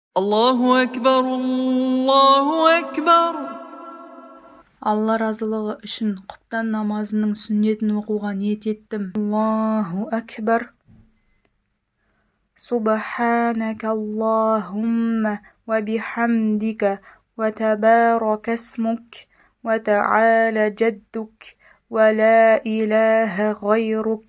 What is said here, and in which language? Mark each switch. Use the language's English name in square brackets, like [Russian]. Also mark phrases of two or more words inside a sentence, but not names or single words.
[Arabic] الله أكبر الله أكبر. [Kazakh] Алла разылығы үшін құптан намазының сүннетін оқуға ниет еттім. [Arabic] الله أكبر. سبحانك اللهم وبحمدك وتبارك اسمك وتعالى جدك ولا إله غيرك.